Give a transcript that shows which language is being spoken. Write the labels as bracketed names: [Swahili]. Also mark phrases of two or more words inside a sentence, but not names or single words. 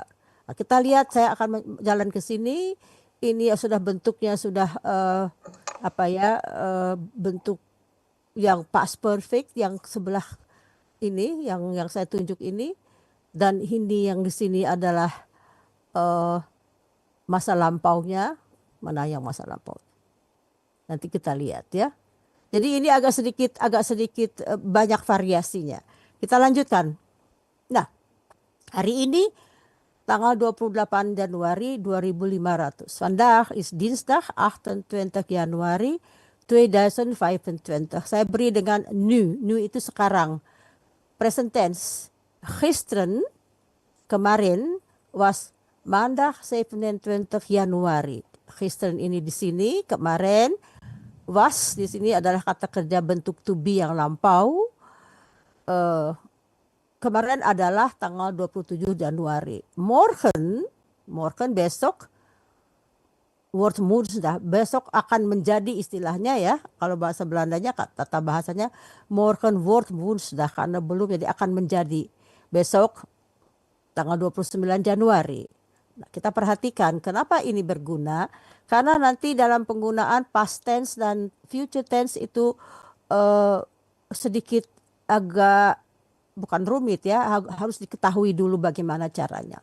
[Indonesian] Nah, kita lihat, saya akan jalan ke sini. Ini sudah bentuknya sudah bentuk yang [English] past perfect, [Indonesian] yang sebelah ini, yang saya tunjuk ini, dan ini yang di sini adalah masa lampaunya. Mana yang masa lampau? Nanti kita lihat ya. Jadi ini agak sedikit banyak variasinya. Kita lanjutkan. Nah, hari ini tanggal 28 Januari 2500. [Dutch] Vandaag is dinsdag 28 Januari 2025. [Indonesian] Saya beri dengan nu. Nu itu sekarang. [English] Present tense. [Dutch] Gisteren, kemarin, was maandag 27 Januari. [Indonesian] Gisteren ini di sini, kemarin. Was di sini adalah kata kerja bentuk to be yang lampau. Kemarin adalah tanggal 27 Januari. [Dutch] Morgen besok, wordt woensdag, [Indonesian] besok akan menjadi istilahnya ya. Kalau bahasa Belandanya, tata bahasanya [Dutch] morgen wordt woensdag, [Indonesian] karena belum, jadi akan menjadi. Besok tanggal 29 Januari. Nah, kita perhatikan kenapa ini berguna. Karena nanti dalam penggunaan [English] past tense [Indonesian] dan [English] future tense [Indonesian] itu sedikit agak, bukan rumit ya, harus diketahui dulu bagaimana caranya.